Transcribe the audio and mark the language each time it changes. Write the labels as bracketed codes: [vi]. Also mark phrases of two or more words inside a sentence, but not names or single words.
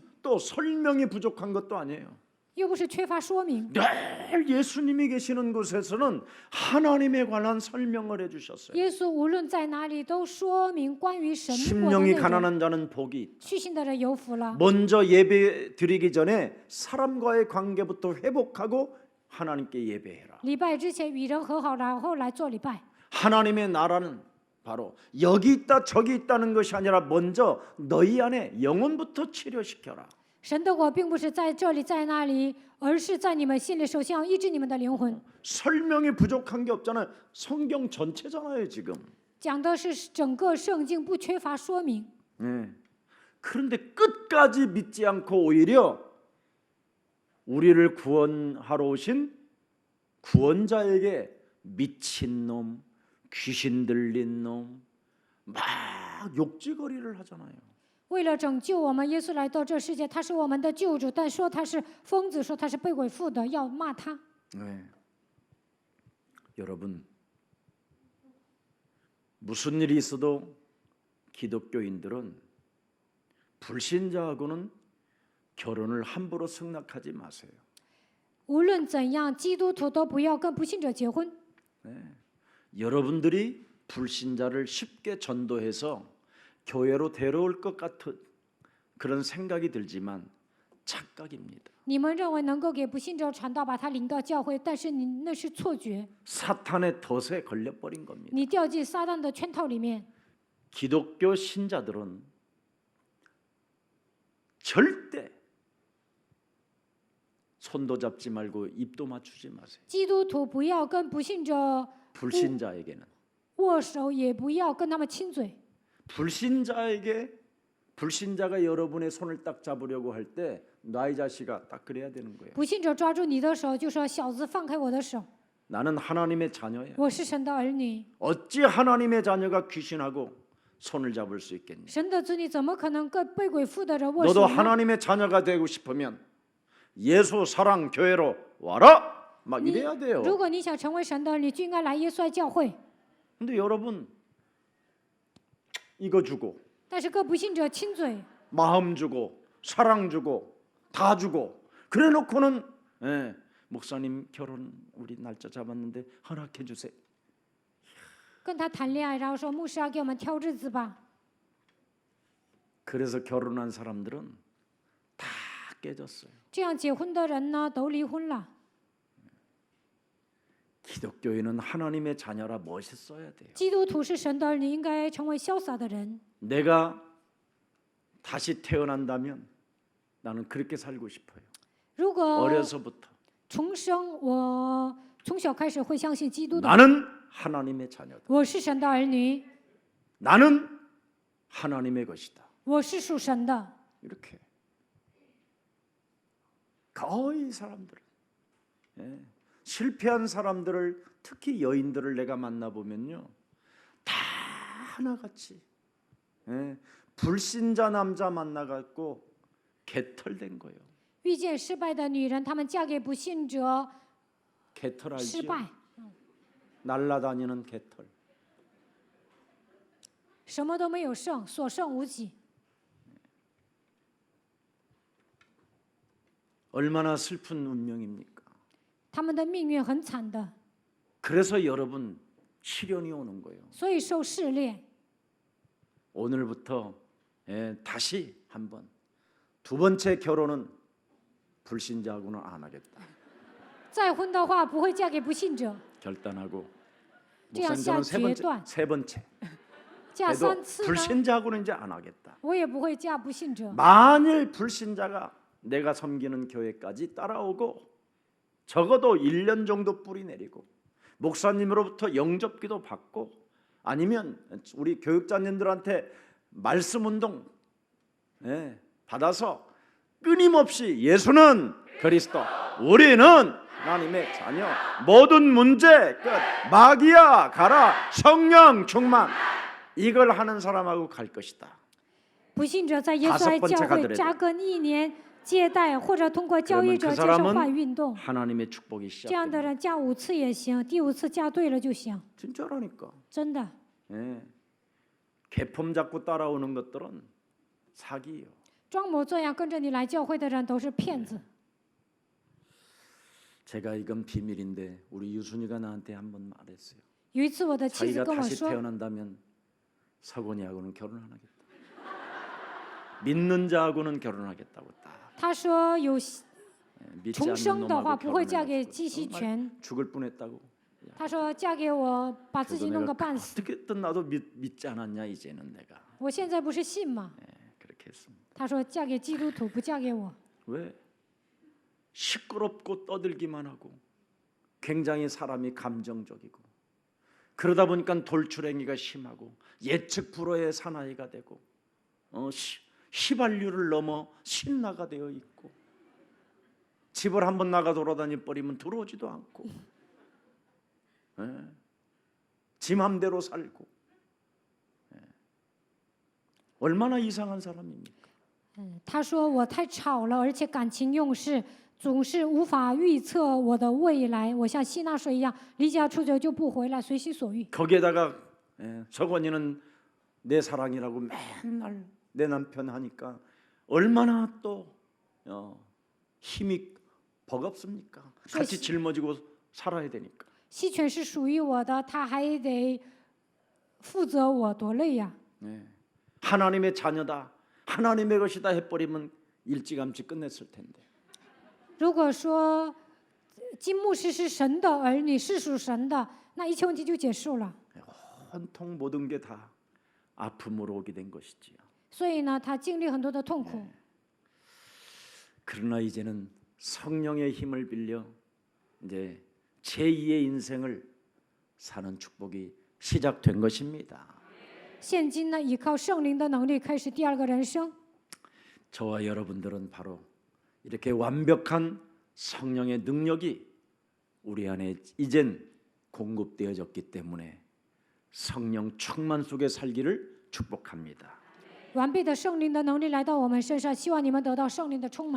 [ko] 또 설명이 부족한 것도 아니에요. [zh] 又不是缺乏说明。 [ko] 늘 예수님이 계시는 곳에서는 하나님에 관한 설명을 해주셨어요. [zh] 耶稣无论在哪里都说明关于神国的 [ko] 심령이 [zh] 内容。 [ko] 가난한 자는 복이 있다. [zh] 虚心的人有福了。 [ko] 먼저 예배 드리기 전에 사람과의 관계부터 회복하고 하나님께 예배해라. [zh] 礼拜之前与人和好，然后来做礼拜。 [ko] 하나님의 나라는 바로 여기 있다 저기 있다는 것이 아니라 먼저 너희 안에 영혼부터 치료시켜라. [zh] 神的国并不是在这里在那里，而是在你们心里，首先要医治你们的灵魂。 [ko] 설명이 부족한 게 없잖아요. 성경 전체잖아요 지금. [zh] 讲的是整个圣经，不缺乏说明。 [ko] 네. 그런데 끝까지 믿지 않고 오히려 우리를 구원하러 오신 구원자에게 미친놈, 귀신 들린 놈, 막 욕지거리를 하잖아요. [zh] 为了拯救我们，耶稣来到这世界，他是我们的救主，但说他是疯子，说他是被鬼附的，要骂他。 [ko] 네. 여러분 무슨 일이 있어도 기독교인들은 불신자하고는 결혼을 함부로 승낙하지 마세요. [zh] 无论怎样，基督徒都不要跟不信者结婚。 [ko] 네. 여러분들이 불신자를 쉽게 전도해서 교회로 데려올 것 같은 그런 생각이 들지만 착각입니다. [zh] 你们认为能够给不信者传道，把他领到教会，但是你那是错觉， [ko] 사탄의 덫에 걸려버린 겁니다. [zh] 你掉进撒旦的圈套里面。 [ko] 기독교 신자들은 절대 손도 잡지 말고 입도 맞추지 마세요. [zh] 基督徒不要跟不信者 [ko] 불신자에게는 [zh] 握手，也不要跟他们亲嘴。 [ko] 불신자가 여러분의 손을 딱 잡으려고 할 때 나의 자식아 딱 그래야 되는 거예요. [zh] 不信者抓住你的手，就说：“小子，放开我的手， [ko] 나는 하나님의 자녀야. [zh] 我是神的儿女。 [ko] 어찌 하나님의 자녀가 귀신하고 손을 잡을 수 있겠니? [zh] 神的子女怎么可能跟被鬼附的人握手 [ko] 너도 [zh] 呢？ [ko] 하나님의 자녀가 되고 싶으면 예수 사랑 교회로 와라. 막 [zh] 你 [ko] 이래야 돼요. [zh] 如果你想成为神的儿女，就应该来耶稣爱教会。 [ko] 근데 여러분 이거 주고 [zh] 但是跟不信者亲嘴， [ko] 마음 주고 사랑 주고 다 주고 그래놓고는 목사님 결혼 우리 날짜 잡았는데 허락해 주세요. [zh] 跟他谈恋爱，然后说牧师啊，给我们挑日子吧。 [ko] 그래서 결혼한 사람들은 다 깨졌어요. [zh] 这样结婚的人呢，都离婚了。 [ko] 기독교인은 하나님의 자녀라 멋있어야 돼요. [zh] 基督徒是神的儿女，应该成为潇洒的人。 [ko] 내가 다시 태어난다면 나는 그렇게 살고 싶어요. [zh] 如果 [ko] 어려서부터 [zh] 重生，我从小开始会相信基督的。 [ko] 나는 하나님의 자녀다. [zh] 我是神的儿女， [ko] 나는 하나님의 것이다. [zh] 我是属神的。 [ko] 이렇게 거의 사람들은 실패한 사람들을 특히 여인들을 내가 만나보면요 다 하나같이 불신자 남자 만나갖고 개털된 거예요. [zh] 遇见失败的女人，她们嫁给不信者， [ko] 개털 [zh] 失 [ko] 알죠? [zh] 败， [ko] 날라다니는 개털. [zh] 什么都没有剩，所剩无几。 [ko] 얼마나 슬픈 운명입니까? [zh] 他们的命运很惨的， [ko] 그래서 여러분 시련이 오는 거예요. [zh] 所以受试炼。 [ko] 오늘부터 다시 한번 두 번째 결혼은 불신자하고는 안 하겠다. [zh] 再婚的话，不会嫁给不信者。 [ko] 결단하고 [zh] 这样 [ko] 목사님 [zh] 下 [ko] 저는 [zh] 决断， [ko] 세 번째 [zh] 嫁 [ko] 그래도 [zh] 3 次呢， [ko] 불신자하고는 이제 안 하겠다. [zh] 我也不会嫁不信者。 [ko] 만일 불신자가 내가 섬기는 교회까지 따라오고 적어도 1년 정도 뿌리 내리고 목사님으로부터 영접기도 받고 아니면 우리 교육자님들한테 말씀 운동 받아서 끊임없이 예수는 그리스도, 우리는 하나님의 자녀, 모든 문제 끝, 마귀야 가라, 성령 충만, 이걸 하는 사람하고 갈 것이다. [zh] 不信者在耶稣爱教会扎根1年，接待或者通过教育者接受话语运动。 [ko] 하나님의 축복이 [zh] 这样的 [ko] 시작됩니다. [zh] 人嫁5次也行，第5次嫁对了就行， [ko] 진짜라니까. [zh] 真的。 [ko] 개폼 잡고 따라오는 것들은 사기예요. [zh] 装模作样跟着你来教会的人都是骗子。 [ko] 제가 이건 비밀인데 우리 유순이가 나한테 한번 말했어요. [zh] 有一次我的妻子 [ko] 자기가 [zh] 跟我 [ko] 다시 [zh] 说， [ko] 태어난다면 서건이하고는 결혼 안 하겠다. 믿는 자하고는 결혼하겠다고 딱. [zh] 她说有 [ko] 믿지 [zh] 重 [ko] 않는 [zh] 生的话 [ko] 놈하고 [zh] 不会嫁给 [ko] 결혼하겠다. [zh] 继续权。 [ko] 죽을 뻔했다고. [zh] 她说嫁给我，把自 [ko] 그래도 [zh] 己弄 [ko] 내가 [zh] 个半死。 [ko] 어떻게든 나도 믿지 않았냐 이제는 내가. [zh] 我现在不是信吗？ [ko] 그렇게 했습니다. [zh] 她说嫁给基督徒，不嫁给我。 [ko] 왜? 시끄럽고 떠들기만 하고 굉장히 사람이 감정적이고 그러다 보니까 돌출행위가 심하고 예측 불허의 사나이가 되고 휘발유를 넘어 신나가 되어 있고 집을 한번 나가 돌아다니 버리면 들어오지도 않고 지 맘대로 살고 얼마나 이상한 사람입니까? [zh] 她说我太吵了，而且感情用事，总是无法预测我的未来。我像希纳水一样，离家出走就不回来，随心所欲。 [ko] 거기에다가 서건이는 내 사랑이라고 맨날 내 남편 하니까 얼마나 또 힘이 버겁습니까? 같이 짊어지고 살아야 되니까. [zh] 西权是属于我的，他还得负责我，多累呀！ [ko] 하나님의 자녀다, 하나님의 것이다 해버리면 일찌감치 끝냈을 텐데. [zh] 如果说金牧师是神的儿女，是属神的，那一切问题就结束了。 [ko] 온통 모든 게 다 아픔으로 오게 된 것이지요. [zh] 所以呢，他经历很多的痛苦。 [ko] 그러나 이제는 성령의 힘을 빌려 이제 제2의 인생을 사는 축복이 시작된 것입니다. [zh] 现今呢，依靠圣灵的能力，开始第2个人生。 [ko] 저와 여러분들은 바로 이렇게 완벽한 성령의 능력이 우리 안에 이젠 공급되어졌기 때문에 성령 충만 속에 살기를 축복합니다. [zh] 完备的圣灵的能力来到我们身上，希望你们得到圣灵的充满。